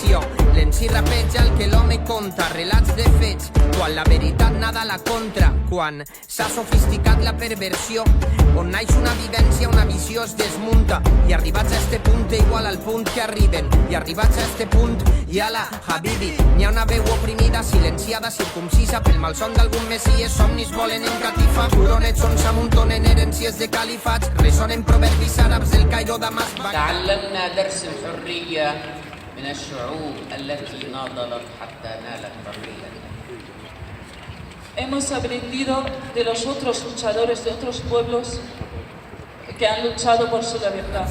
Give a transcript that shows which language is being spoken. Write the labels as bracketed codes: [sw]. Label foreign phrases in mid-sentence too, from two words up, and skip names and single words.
[ca] Jo l'enci rapeja el que l'home conta, relats de fets, quan la veritat nada la contra, quan s'ha sofisticat la perversió, on naix una vivència, una visió es desmunta, i arribats a este punt igual al punt que arriben, i arribats a este punt, i ala, Habibi, n'hi ha una veu oprimida, silenciada, circumcisa pel malson d'algun messies, somnis volen encatifar, coronets on s'amuntonen herències de califats, ressonen proverbis àrabs del Cairo Damasc. [ar] تعلمنا درس الحرية من الشعوب التي ناضلت حتى نالت حريتها. [es] Hemos aprendido de los otros luchadores de otros pueblos que han luchado por su libertad.